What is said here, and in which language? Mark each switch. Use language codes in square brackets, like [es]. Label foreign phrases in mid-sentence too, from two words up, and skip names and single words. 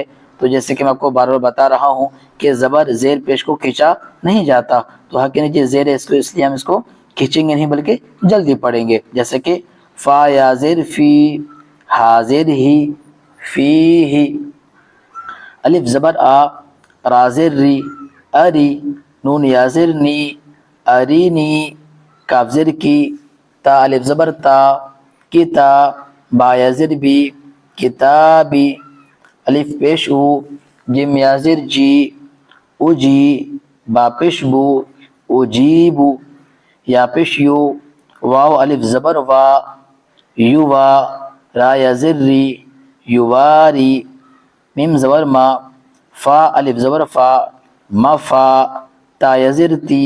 [ur] تو جیسے کہ میں آپ کو بار بار بتا رہا ہوں کہ زبر زیر پیش کو کھینچا نہیں جاتا، تو ہا کے نیچے زیر ہے، اس لیے ہم اس کو کھینچیں گے نہیں بلکہ جلدی پڑھیں گے، جیسے کہ فا یا زیر فی، حاضر ہی، فی ہی۔ الف زبر آ، را زیر ری، اری، نون یا زیر نی، ارینی، کاف زیر کی، تا الف زبر تا، کتا، با یا زیر بی، کتابی، الف پیش او، جیم یا زیر جی، اجی، با پیش بو، اجیبو، یا پیش یو، واو الف زبر وا، یوا، را یا زیر ری، یواری، میم زبر ما، فا الف زبر فا، مفا، تا یا زیر تی،